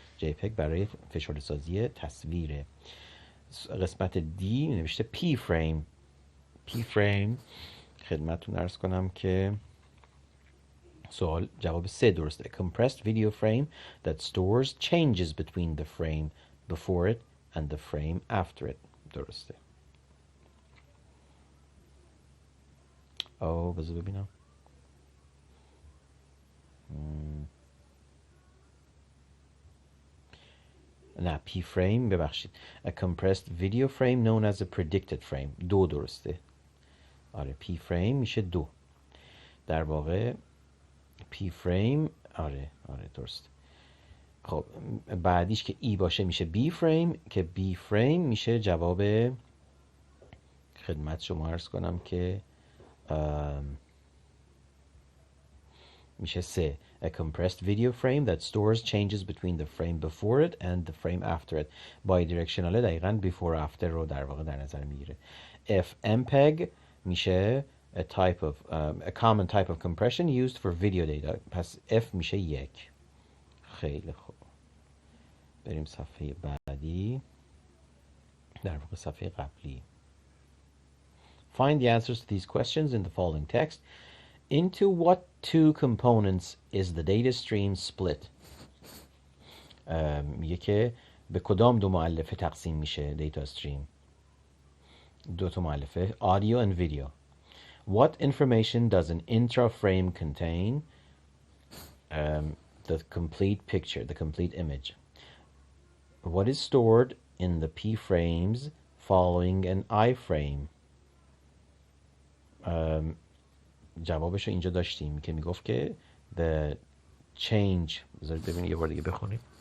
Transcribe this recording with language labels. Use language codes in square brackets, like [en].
[fa] JPEG برای فشرده سازی تصویره. قسمت D نوشته P frame. P frame خدمتتون عرض کنم که سوال جواب 3 درسته. [en] A compressed video frame that stores changes between the frame before it and the frame after it. [fa] درسته. بذار ببینم. نه P frame ببخشید. [en] A compressed video frame known as a predicted frame. [fa] 2 درسته. آره P frame میشه 2. در واقع P frame آره درست. خب بعدیش که E باشه میشه B frame که B frame میشه جواب خدمت شما عرض کنم که میشه 3. [en] A compressed video frame that stores changes between the frame before it and the frame after it. [fa] Bidirectional دقیقاً [en] before after [fa] رو در واقع در نظر میگیره. [en] F MPEG میشه a type of a common type of compression used for video data. [fa] پس F میشه 1. خیلی خوب. بریم صفحه بعدی. در واقع صفحه قبلی. [en] Find the answers to these questions in the following text. Into what 2 components is the data stream split? [fa] میگه که به کدام 2 مؤلفه تقسیم میشه data stream؟ 2 تا مؤلفه [en] audio and video. What information does an intra-frame contain? The complete picture, the complete image. What is stored in the P frames following an I frame? [fa] جوابش رو اینجا داشتیم که میگفت که [en] the change، [fa] بذارید ببینید یه بار دیگه بخونیم.